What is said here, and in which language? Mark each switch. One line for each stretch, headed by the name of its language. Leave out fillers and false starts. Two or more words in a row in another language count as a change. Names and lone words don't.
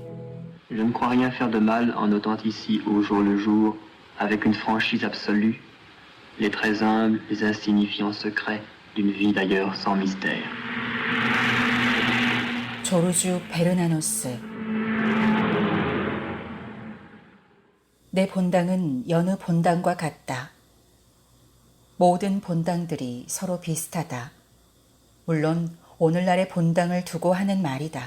French: Je ne crois rien faire de mal en notant ici au jour le jour, avec une franchise absolue, les très humbles, les insignifiants secrets d'une vie d'ailleurs sans mystère.
Korean: 조르주 베르나노스. 내 본당은 여느 본당과 같다. 모든 본당들이 서로 비슷하다. 물론 오늘날의 본당을 두고 하는 말이다.